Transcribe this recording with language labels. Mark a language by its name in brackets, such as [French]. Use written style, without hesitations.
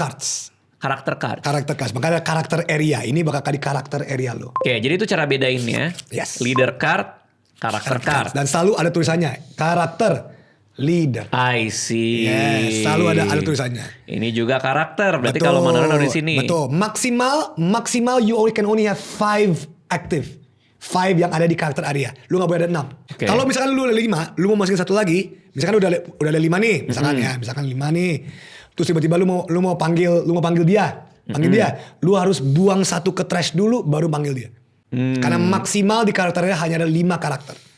[English] cards. [Indonesian] Karakter card. Karakter cards. Makanya ada karakter area. Ini bakal di karakter area lo. Oke, jadi itu cara bedainnya. [English] Yes. [Indonesian] Leader card, karakter card. Dan selalu ada tulisannya. Karakter leader. [English] I see. [Indonesian] Yes, selalu ada tulisannya. Ini juga karakter. Berarti kalau mau naruh di sini. Betul. Maksimal [English] you can only have 5 active. [Indonesian] 5 yang ada di karakter area. Lu gak boleh ada 6. [English] Okay. [Indonesian] Kalau misalkan lu ada 5, lu mau masukin 1 lagi. Misalkan udah ada 5 nih. Misalkan 5 nih. Terus tiba-tiba lu mau panggil dia. Panggil dia. Lu harus buang 1 ke trash dulu baru panggil dia. Karena maksimal di karakternya hanya ada 5 karakter.